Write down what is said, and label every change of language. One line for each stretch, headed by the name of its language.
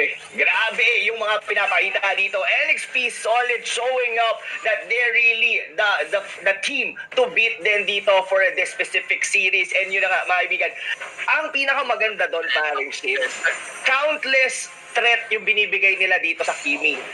Filipino: Grabe yung mga pinapakita dito.
English: NXP solid, showing up that they're really the team to beat din dito for this specific series.
Filipino: And yun na nga, mga kaibigan, ang pinakamaganda doon, paring Shields, countless threat yung binibigay nila dito sa Kimi.